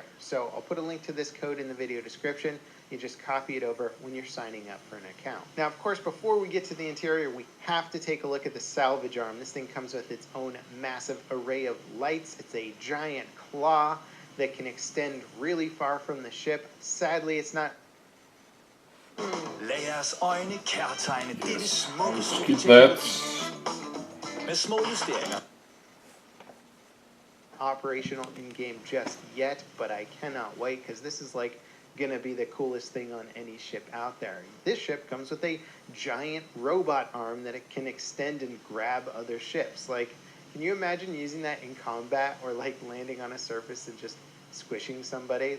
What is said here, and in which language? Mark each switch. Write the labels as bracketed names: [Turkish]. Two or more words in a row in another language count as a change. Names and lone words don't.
[English] So I'll put a link to this code in the video description. You just copy it over when you're signing up for an account. Now, of course, before we get to the interior, we have to take a look at the salvage arm. This thing comes with its own massive array of lights. It's a giant claw that can extend really far from the ship. Sadly, it's not [Danish] Lad jeres øjne kærtegne dette smukke [English] Skip that. [Danish] med små justeringer. [English] operational in-game just yet, but I cannot wait because this is like gonna be the coolest thing on any ship out there. This ship comes with a giant robot arm that it can extend and grab other ships. Like, can you imagine using that in combat or like landing on a surface and just squishing somebody?